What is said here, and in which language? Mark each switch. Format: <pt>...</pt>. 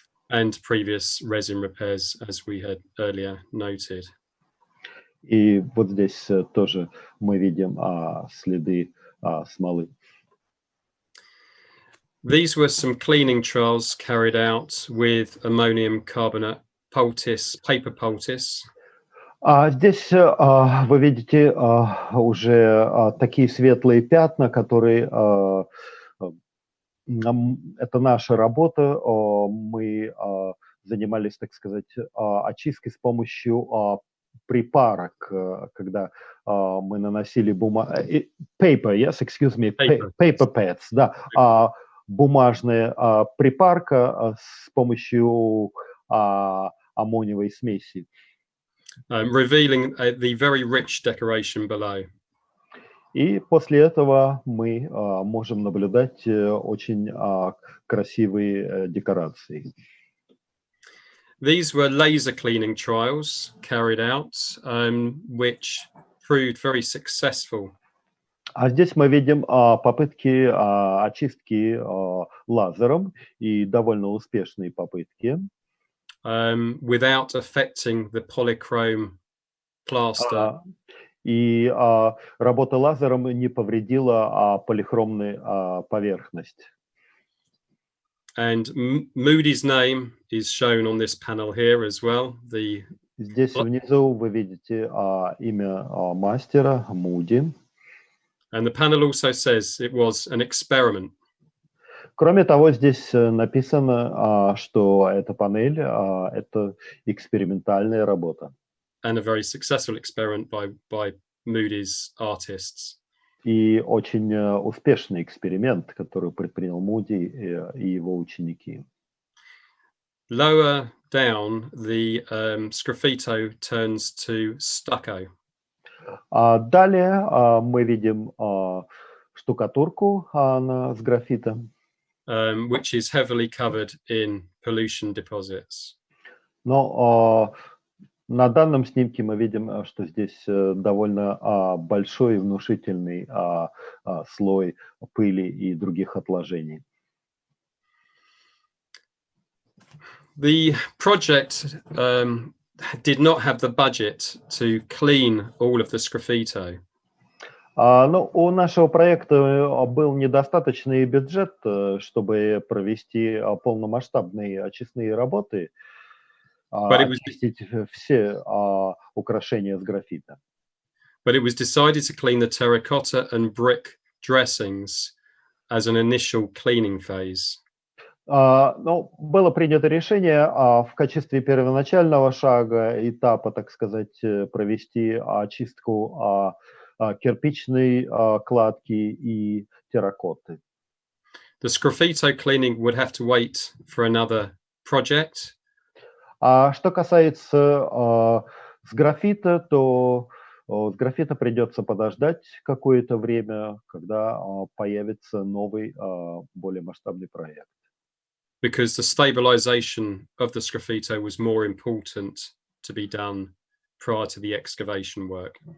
<en>And previous resin repairs, as we had earlier noted.</en> <ru>И вот здесь тоже мы видим следы смолы.</ru> <en>These were some cleaning trials carried out with ammonium carbonate poultice, paper poultice.</en> <ru>Здесь вы видите уже такие светлые пятна, которые это наша работа. Мы занимались, так сказать, очисткой с помощью припарок, когда мы наносили</ru> <en>paper, yes, excuse me, paper pads,</en> <ru>да, бумажная припарка с помощью аммониевой смеси.</ru> <en>Revealing the very rich decoration below.</en> <ru>И после этого мы можем наблюдать очень красивые декорации.</ru> <en>These were laser cleaning trials carried out, which proved very successful.</en> <ru>А здесь мы видим попытки очистки лазером и довольно успешные попытки.</ru> <en>Without affecting the polychrome plaster.</en> <ru>И работа лазером не повредила полихромную поверхность.</ru> <en>And Moody's name is shown on this panel here as well.</en> <ru>Здесь внизу вы видите имя мастера Moody.</ru> <en>And the panel also says it was an experiment.</en> <ru>Кроме того, здесь написано, что эта панель это экспериментальная работа.</ru> <en>And a very successful experiment by Moody's artists.</en> <ru>И очень успешный эксперимент, который предпринял Муди и его ученики.</ru> <en>Lower down, the Sgraffito turns to stucco.</en> <ru>Далее мы видим штукатурку с графита.</ru> <en>Which is heavily covered in pollution deposits.</en> <ru>Но на данном снимке мы видим, что здесь довольно большой и внушительный слой пыли и других отложений.</ru> <en>The project did not have the budget to clean all of the Sgraffito.</en> <ru>Но у нашего проекта был недостаточный бюджет, чтобы провести полномасштабные очистные работы, очистить все украшения с графита.</ru> <en>But it was decided to clean the terracotta and brick dressings as an initial cleaning phase.</en> <ru>Но было принято решение в качестве первоначального шага, этапа, так сказать, провести очистку кирпичной кладки и терракоты.</ru> <en>The Sgraffito cleaning would have to wait for another project.</en> <ru>А что касается сграфита, то сграфита придется подождать какое-то время, когда появится новый, более масштабный проект.</ru> <en>because the stabilization of the Sgraffito was more important to be done prior to the excavation work.</en>